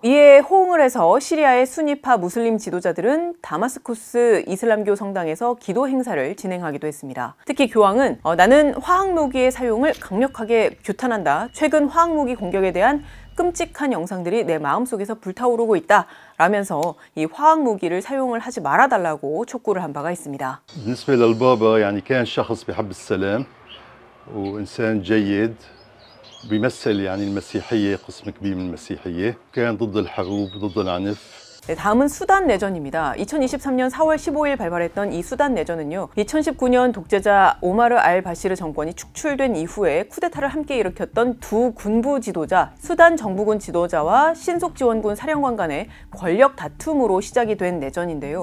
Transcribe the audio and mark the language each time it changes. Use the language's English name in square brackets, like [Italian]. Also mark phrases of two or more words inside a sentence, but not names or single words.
[Korean] 이에 호응을 해서 시리아의 수니파 무슬림 지도자들은 다마스쿠스 이슬람교 성당에서 기도 행사를 진행하기도 했습니다. 특히 교황은 나는 화학무기의 사용을 강력하게 규탄한다. 최근 화학무기 공격에 대한 끔찍한 영상들이 내 마음속에서 불타오르고 있다 라면서 이 화학무기를 사용을 하지 말아달라고 촉구를 한 바가 있습니다. [Arabic] بالنسبة للبابا يعني كان شخص بحب السلام وإنسان جيد بيمثل يعني المسيحية قسم كبير من المسيحية كان ضد الحروب ضد العنف [Korean] 네, 다음은 수단 내전입니다. 2023년 4월 15일 발발했던 이 수단 내전은요. 2019년 독재자 오마르 알 바시르 정권이 축출된 이후에 쿠데타를 함께 일으켰던 두 군부 지도자, 수단 정부군 지도자와 신속지원군 사령관 간의 권력 다툼으로 시작이 된 내전인데요.